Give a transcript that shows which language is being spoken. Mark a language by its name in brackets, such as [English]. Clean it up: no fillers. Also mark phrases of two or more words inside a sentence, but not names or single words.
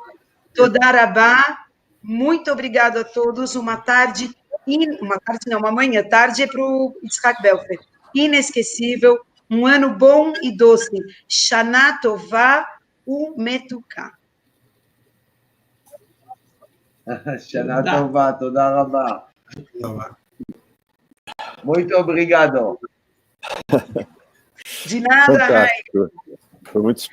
[Hebrew] תודה רבה, [Portuguese] muito obrigado a todos, uma manhã, tarde para o Itzhak Belfer, inesquecível, um ano bom e doce, [Hebrew] שנה טובה ומתוקה. שנה טובה, תודה רבה. [Portuguese] Muito obrigado. De nada, Rai. Fantástico. Foi muito